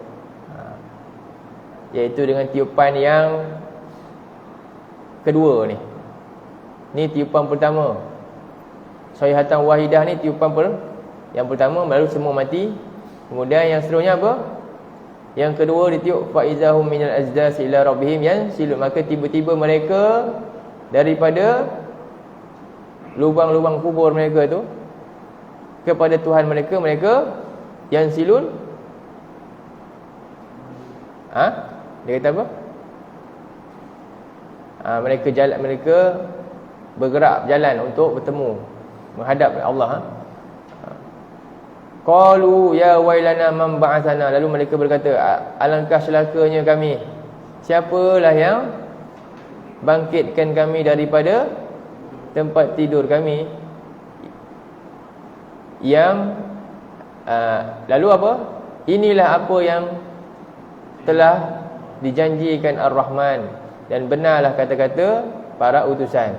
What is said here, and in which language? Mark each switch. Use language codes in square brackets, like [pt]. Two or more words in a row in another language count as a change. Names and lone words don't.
[ms] Iaitu dengan tiupan yang kedua ni. Ni tiupan pertama. [ar] صيحة واحدة [ms] ni tiupan yang pertama, lalu semua mati. Kemudian yang seterusnya apa? Yang kedua ditiup [ar] فإذا هم من الأجداث إلى ربهم ينسلون, [ms] maka tiba-tiba mereka daripada lubang-lubang kubur mereka tu kepada Tuhan mereka, mereka yansilun. Dia kata apa? Mereka jalan, mereka bergerak berjalan untuk bertemu menghadap Allah. [ar] قالوا يا ويلنا من بعثنا, [ms] lalu mereka berkata, alangkah celakanya kami, siapalah yang bangkitkan kami daripada tempat tidur kami. Yang lalu apa? Inilah apa yang telah dijanjikan Ar-Rahman, dan benarlah kata-kata para utusan.